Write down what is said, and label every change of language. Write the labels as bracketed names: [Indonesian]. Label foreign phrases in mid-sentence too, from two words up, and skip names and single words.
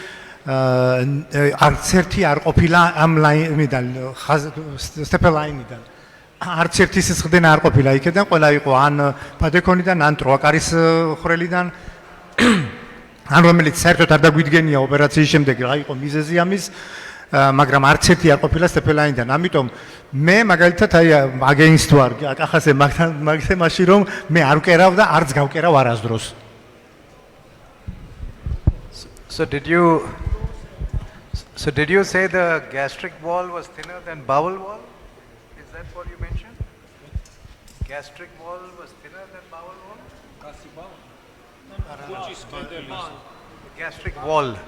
[Georgian] არც ერთი არ ყოფილა ამ ლაინიდან სტეპელაინიდან არც ერთი სისხლდენა არ ყოფილა იქიდან, ყველა იყო ან პადეკონიდან, ან ტროაკარის ხვრელიდან ან რომელიც საერთოდ არ დაგვიდგენია ოპერაციის შემდეგ რა იყო მიზეზი ამის, მაგრამ არც ერთი არ ყოფილა სტეპელაინიდან. ამიტომ მე მაგალითად [English] I against [Georgian] ვარ კახაზე მაგთემაში, რომ მე არ ვკერავ და არც გავკერავ არასდროს. [English] So did you say the gastric wall was thinner than bowel wall? Is that what you mentioned? Gastric wall was thinner than bowel wall? The gastric wall.